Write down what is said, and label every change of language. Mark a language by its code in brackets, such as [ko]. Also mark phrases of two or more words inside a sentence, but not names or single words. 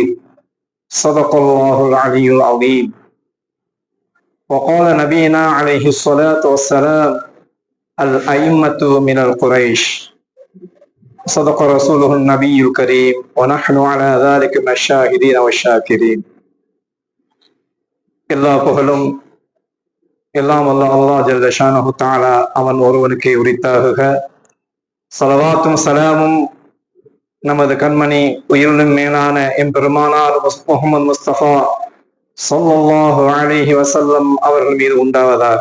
[ar] صدق الله العلي العظيم. وقال نبينا عليه الصلاة والسلام: الأئمة من القريش. صدق رسوله النبي الكريم ونحن على ذلك من الشاهدين والشاكرين. [ta] எல்லா புகழும் எல்லாம் அல்லாஹ் [ar] جل شأنه تعالى [ta] அவன் ஒருவனுக்கே உரித்தாகுக. ஸலவாத்தும் சலாமும் நமது கண்மணி உயிரினும் மேலான எம்பெருமானார் முஹம்மது முஸ்தபா [ar] صلى الله عليه وسلم [ta] அவர்கள் மீது உண்டாவதாக.